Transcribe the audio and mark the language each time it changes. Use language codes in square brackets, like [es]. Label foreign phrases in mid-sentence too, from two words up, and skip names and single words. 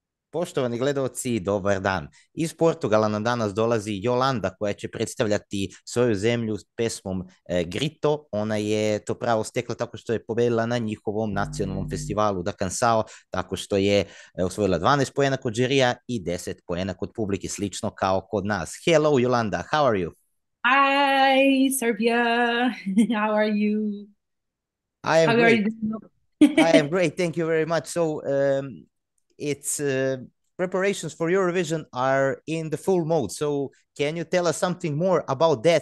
[sr] Poštovani gledalci, dobar dan. Iz Portugala nam danas dolazi Jolanda koja će predstavljati svoju zemlju s pesmom Grito. Ona je to pravo stekla tako što je pobedila na njihovom nacionalnom festivalu da Cansao, tako što je osvojila 12 poena kod žirija i 10 poena kod publike, slično kao kod nas. [en] Hello Jolanda, how are you? Hi, Serbia. How are you? I am How are great. you I am doing? great. Thank you very much. So, it's preparations for Eurovision are in the full mode. So, can you tell us something more about that?